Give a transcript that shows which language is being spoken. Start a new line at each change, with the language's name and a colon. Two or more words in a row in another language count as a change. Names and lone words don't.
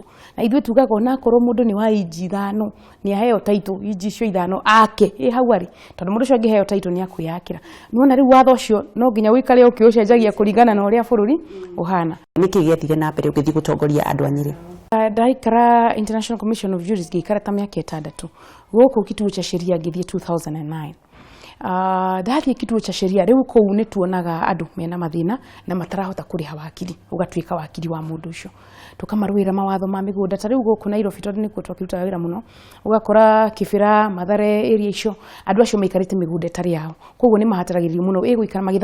Kikuyu: Na ithuĩ tugaga ona akorwo mũndũ nĩ wa inji 5 nĩ aheo taitũ inji icio 5 ake hau arĩ, tondũ mũndũ ũcio angĩheo taitũ nĩ akwĩyakĩra. Nĩwona rĩu watho ũcio no nginya ũikare ũkĩũcenjagia kũringana na ũrĩa bũrũri ũhana. Nĩkĩ gĩathire na mbere ũgĩthiĩ gũtongoria andũ a Nyĩrĩ? Ndaikara International Commission of Jurists ngĩikara ta mĩaka 6 gũkũ kituo cha sheria ngĩthiĩ 2009. Ndathie kituo cha sheria riu kou ni tuonaga andu mena mathina na matarahota kuriha wakili ugatwika wakili wa mundu ucio tukamarwira mawatho ma migunda ta riu guku Nairobi tondu nikuo twakirutaga wira muno ugakora Kibira Mathare area icio andu acio maikarite migunda tari yao koguo ni mahataragiririo muno guikara